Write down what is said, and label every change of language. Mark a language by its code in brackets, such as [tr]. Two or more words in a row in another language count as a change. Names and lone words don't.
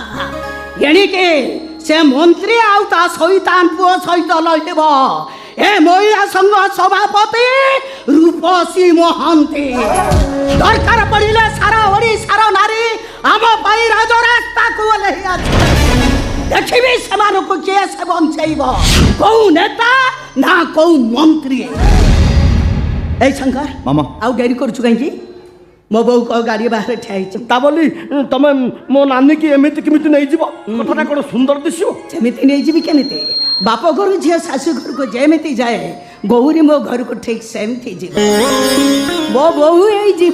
[or] ଏଣିକି ସେ ମନ୍ତ୍ରୀ ଆଉ ତା ସୈତାନ ପୁଅ ସହିତ ଲଢ଼ିବ ଏ ମହିଳା ସଂଘ ସଭାପତି ରୂପସୀ ମହାନ୍ତି। ଦରକାର ପଡ଼ିଲେ ସାରା ଓଡ଼ିଶାର ନାରୀ ଆମ ପାଇଁ ରାଜରାସ୍ତାକୁ ଓହ୍ଲେଇ ଆସିବେ। ଦେଖିବି ସେମାନଙ୍କୁ କିଏ ସେ ବଞ୍ଚେଇବ, କୋଉ ନେତା ନା କୋଉ ମନ୍ତ୍ରୀ। এই শঙ্কর মামা ଆଉ ଡେରି କରୁଛୁ କାହିଁକି? ମୋ ବୋଉ ଗାଡ଼ି ବାହାରେ ଠିଆ ହେଇଛି। ତା ବୋଲି ତମେ ମୋ ନାନୀକି ଏମିତି କେମିତି ନେଇଯିବ? କଥାଟା କ'ଣ ସୁନ୍ଦର ଦିଶିବ? ସେମିତି ନେଇଯିବି କେମିତି? ବାପ ଘରୁ ଝିଅ ଶାଶୁ ଘରକୁ ଯେମିତି ଯାଏ ଗୌରୀ ମୋ ଘରକୁ ଠିକ୍ ସେମିତି ଯିବ। ମୋ ବୋହୂ ହେଇଯିବ।